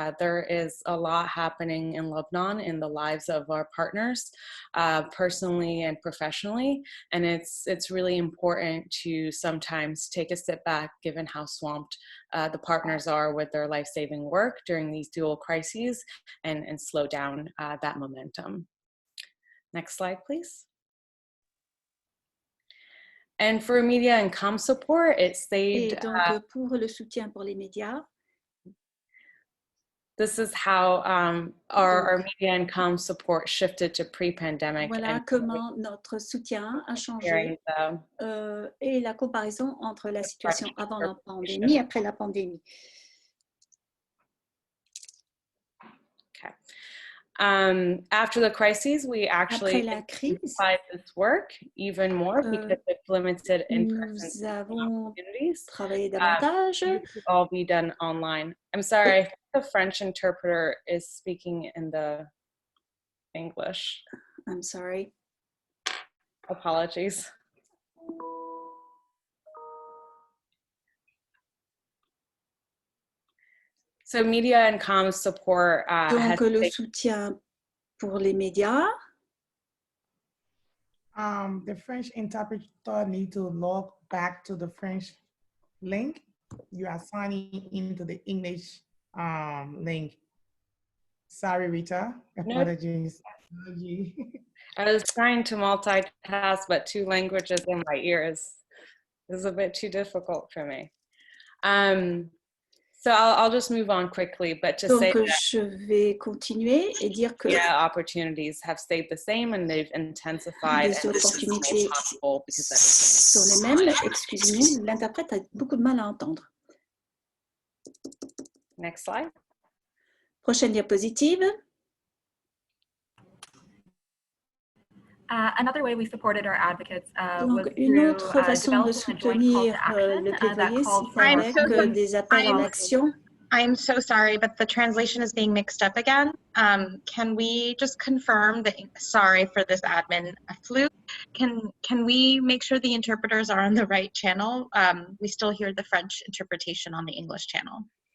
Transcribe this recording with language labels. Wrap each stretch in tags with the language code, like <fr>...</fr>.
<en>There is a lot happening in Lebanon in the lives of our partners, personally and professionally, and it's really important to sometimes take a step back given how swamped the partners are with their life-saving work during these dual crises, and slow down that momentum. Next slide, please. And for media and comm support, it stayed.</en> <fr>Et donc, pour le soutien pour les médias,</fr> <en>this is how our media and comm support shifted to pre-pandemic.</en> <fr>Voilà comment notre soutien a changé et la comparaison entre la situation avant la pandémie et après la pandémie. Okay.</fr> <en>After the crises, we actually intensified this work even more because it's limited in-person opportunities. It could all be done online. I'm sorry, I think the French interpreter is speaking in the English. I'm sorry. Apologies. So media and comms support</en> <fr>donc le soutien pour les médias.</fr> <en>The French interpreter need to log back to the French link. You are signing into the English link. Sorry, Rita. Apologies. No. I was trying to multitask, but 2 languages in my ears is a bit too difficult for me. So I'll just move on quickly, but to say that</en> <fr>je vais continuer et dire que</fr> <en>opportunities have stayed the same and they've intensified.</en> <fr>Les opportunités sont les mêmes. Excusez-nous, l'interprète a beaucoup de mal à entendre.</fr> <en>Next slide.</en> <fr>Prochaine diapositive.</fr> <en>Another way we supported our advocates</en> <fr>donc,</fr> <en>was</en> <fr>une</fr> <en>through</en> <fr>autre façon de soutenir le plaidoyer, c'est avec des appels à l'action.</fr> <en>I'm so sorry, but the translation is being mixed up again. Can we just confirm that, sorry for this admin fluke, can we make sure the interpreters are on the right channel? We still hear the French interpretation on the English channel.</en>